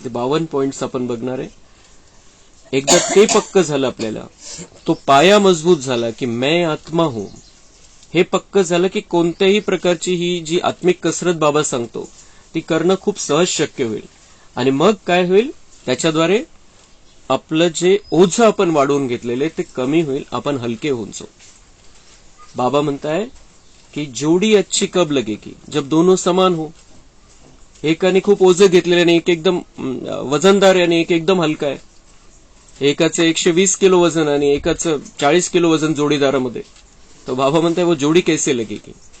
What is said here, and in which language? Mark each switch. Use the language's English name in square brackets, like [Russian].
[Marathi] ते 52 पॉइंट्स आपण बघणार आहे। एकदा ते पक्क झालं, आपल्याला तो पाया मजबूत झाला की [Hindi] मैं आत्मा हूं, [Marathi] हे पक्क झालं की कोणत्याही प्रकारची ही जी आत्मिक कसरत बाबा सांगतो ती करणं खूप सहज शक्य होईल। आणि मग काय होईल, त्याच्याद्वारे आपलं जे ओझं आपण वाढवून घेतलेले ते कमी होईल, आपण हलके होऊन जाऊ। [Hindi] बाबा [Marathi] म्हणताय की [Hindi] जोड़ी अच्छी कब लगेगी, जब दोनों समान हो। [Marathi] एकाने खूप ओझं घेतलेलं आणि एक एकदम वजनदार आणि एक एकदम हलका आहे, एकाचं 120 किलो वजन आणि एकाचं 40 किलो वजन जोडीदारामध्ये, तो बाबा म्हणताय [Hindi] वो जोड़ी कैसे लगेगी।